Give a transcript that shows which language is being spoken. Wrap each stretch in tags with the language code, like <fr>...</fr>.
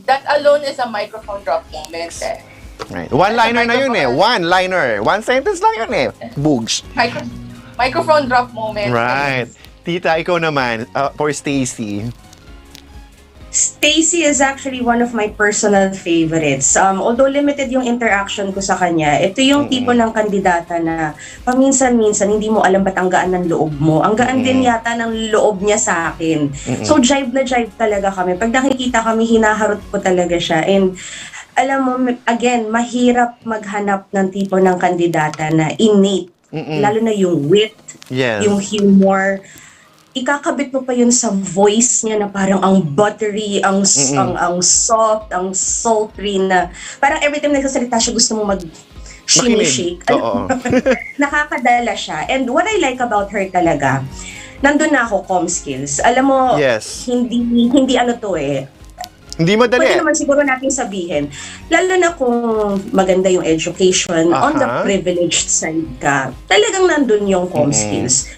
<en>That alone is a microphone drop moment Right. One-liner</en> <tl>na yun</tl> <en>One-liner. One sentence</en> <tl>lang yun</tl> <en>Boogs. Microphone drop moment. Right.</en> <tl>Tita, ikaw naman,</tl> <en>for Stacey. Stacey is actually one of my personal favorites. Although limited</en> <tl>yung interaction ko sa kanya, ito yung tipo ng kandidata na paminsan-minsan hindi mo alam ba't ang gaan ng loob mo. Ang gaan din yata ng loob niya sa akin. So jive na jive talaga kami. Pag nakikita kami, hinaharot ko talaga siya. And alam mo, again, mahirap maghanap ng tipo ng kandidata na innate. Lalo na yung wit, yung humor. Ikakabit mo pa yun sa voice niya na parang ang buttery, ang soft, ang sultry na parang</tl> <en>every time</en> <tl>nagsasalita siya gusto mo shake. Nakakadala siya.</tl> <en>And what I like about her talaga,</en> <tl>nandun na ako,</tl> <en>comm skills.</en> <tl>Alam mo, hindi ano to Hindi madali. Pwede naman siguro natin sabihin, lalo na kung maganda yung education,</tl> <en>on the privileged side</en> <tl>ka, talagang nandun yung comm skills.</tl>